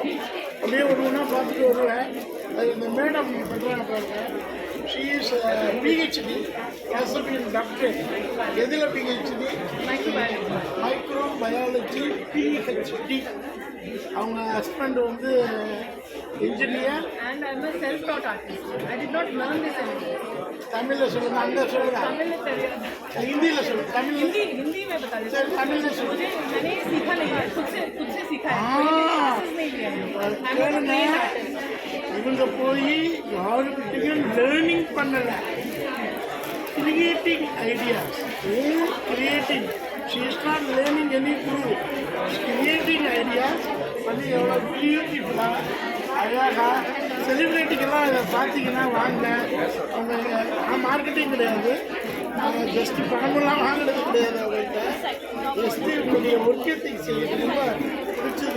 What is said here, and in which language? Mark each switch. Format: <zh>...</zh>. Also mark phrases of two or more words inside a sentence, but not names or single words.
<ta>அப்படியே ஒரு ஒன்றா பார்த்துட்டு வருவேன். அது இந்த மேடம் பண்ணுறாங்க பாருங்க.</ta> <en>She is PhD qualified doctor. எதில் PhD? Micro biology PhD.</en> <ta>அவங்க ஹஸ்பண்ட் வந்து engineer</ta> <en>and I'm a self-taught artist. I did not learn this anywhere.</en> <ta>தமிழில் சொல்லுங்க, அங்கே சொல்லுங்க.</ta> <hi>तमिल में</hi> <ta>हिंदीல சொல்லுங்க. தமிழ்</ta> <hi>हिंदी में बता दीजिए.</hi> <ta>சரி, தமிழில் சொல்லுங்க.</ta> <hi>मैंने सीखा नहीं है, खुद से सीखा है. कोई क्लासेस नहीं लिया है.</hi> <en>I'm a trained artist.</en> <ta>இவங்க போய் யாருக்கிட்டையும் லேர்னிங் பண்ணலை.</ta> <en>Creating ideas, creating. She is not learning any guru. creating ideas</en> <ta>வந்து எவ்வளோ பியூட்டிஃபுல்லாக அழகாக. செலிப்ரிட்டிக்கெல்லாம் இதை பார்த்தீங்கன்னா வாங்க. அவங்க மார்க்கெட்டிங் கிடையாது, நாங்கள் ஜஸ்ட்டு பணமெல்லாம் வாங்கினது கிடையாது. அவங்கள்ட்ட ஜஸ்ட்டு உங்களுடைய</ta> <en>work ethics</en> <ta>எனக்கு ரொம்ப பிடிச்சது.</ta>